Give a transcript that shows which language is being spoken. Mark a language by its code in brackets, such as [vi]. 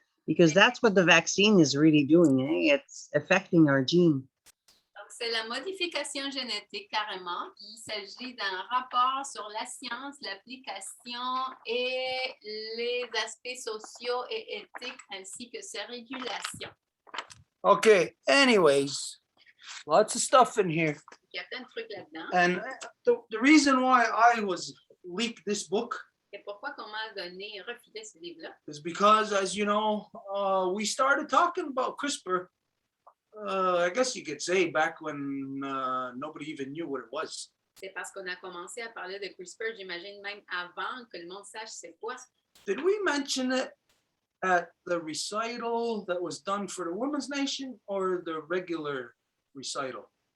[en] Because that's what the vaccine is really doing, eh? It's affecting our gene. [fr] Donc, c'est la modification génétique carrément. Puis il s'agit d'un rapport sur la science, l'application et les aspects sociaux et éthiques ainsi que ses régulations. [en] Okay, anyways, lots of stuff in here. [fr] Il y a plein de trucs là-dedans. [en] And the reason why I was leaked this book [fr] Et pourquoi qu'on m'a donné, refilé ce livre-là? [en] is because, as you know, we started talking about CRISPR. I guess you could say back when nobody even knew what it was. [fr] C'est parce qu'on a commencé à parler de CRISPR, j'imagine même avant que le monde sache c'est quoi. [en] Did we mention it at the recital that was done for the Women's Nation or the regular recital?